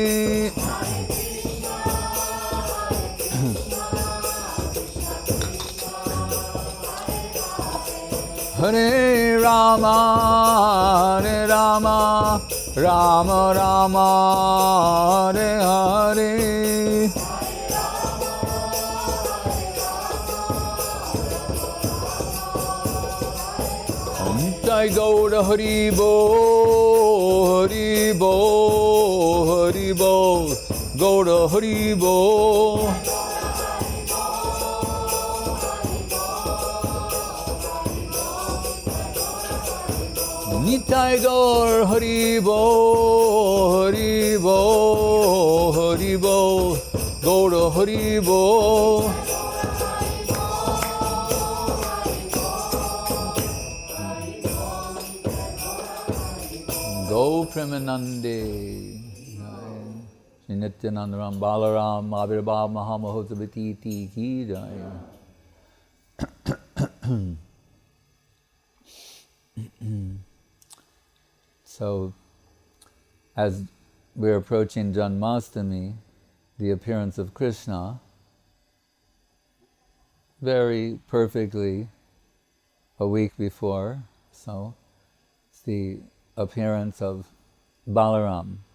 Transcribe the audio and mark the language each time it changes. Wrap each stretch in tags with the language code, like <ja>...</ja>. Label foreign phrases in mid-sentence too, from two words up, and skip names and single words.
<sa>Hare Rama, Rama Rama, Hare Hare. Jai Gaura Hari Bo, Hari Bo, Hari Bo, Gaura Hari Bo. Nitai Gaur Hari Bo, Hari Bo, Hari Bo, Gaura Hari Bo. Go Premanande, Nityananda Ram Balaram, Avirbhav Mahamahotavati Ki Jai.</sa> <en>So, as we're approaching Janmashtami, the appearance of Krishna, very perfectly a week before, so it's the appearance of Balaram.</en>